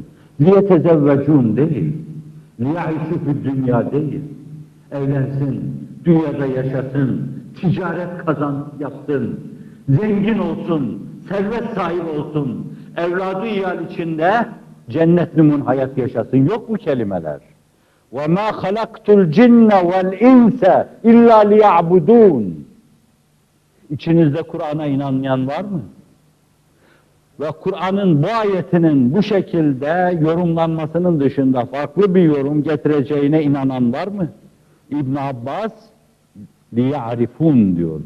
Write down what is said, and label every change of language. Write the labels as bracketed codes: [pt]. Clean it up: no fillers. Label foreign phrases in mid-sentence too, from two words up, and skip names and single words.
[tr] Liyetezevvecun değil, [ar] ليعيشوا في الدنيا [tr] değil. Evlensin, dünyada yaşasın, ticaret yapsın, zengin olsun, servet sahibi olsun, evladı iyal içinde cennet numun hayat yaşasın. Yok bu kelimeler. [ar] وَمَا خَلَقْتُ الْجِنَّ وَالْاِنْسَ اِلَّا لِيَعْبُدُونَ. [tr] İçinizde Kur'an'a inanmayan var mı? Ve Kur'an'ın bu ayetinin bu şekilde yorumlanmasının dışında farklı bir yorum getireceğine inanan var mı? İbn Abbas liya'rifun diyor.